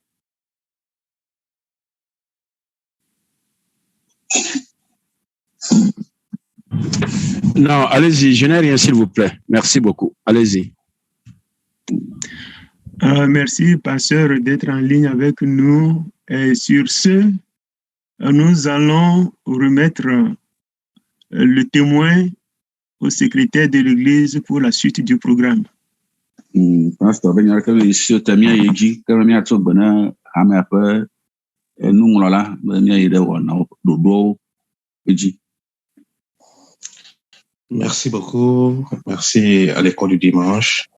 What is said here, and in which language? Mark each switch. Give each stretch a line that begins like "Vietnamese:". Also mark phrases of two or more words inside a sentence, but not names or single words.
French: Non, allez-y, je n'ai rien s'il vous plaît. Merci beaucoup. Allez-y. Merci, pasteur, d'être en ligne avec nous. Et sur ce, nous allons remettre le témoin au secrétaire de l'Église pour la suite du programme.
Ewe: Pastor be nya ke le si te mia yi dzi ke mia tso gbe na ame ƒe nuŋlɔla be mia yi ɖe wɔna ɖoɖowo dzi.
French: Merci beaucoup. Merci à l'école du dimanche.